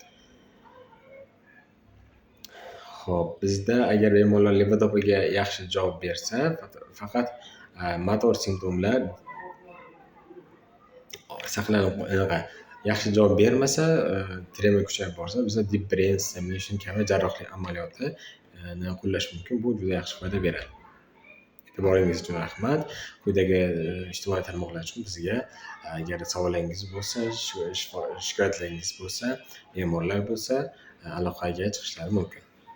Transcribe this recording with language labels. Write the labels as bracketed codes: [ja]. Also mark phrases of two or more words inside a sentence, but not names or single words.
[uz] Xo'p, bizda agar bemorlar levodopaga yaxshi javob bersa, faqat motor simptomlar saqlanib yaxshi javob bermasa, tremor kuchayib borsa, bizda [en] deep brain stimulation [uz] kabi jarrohlik amaliyotini qo'llash mumkin. Bu juda yaxshi foyda beradi. E'tiboringiz uchun rahmat. Quyidagi ijtimoiy tarmoqlar uchun bizga agar savollaringiz bo'lsa, shikoyatlaringiz bo'lsa, bemorlar bo'lsa, aloqaga chiqishlari mumkin.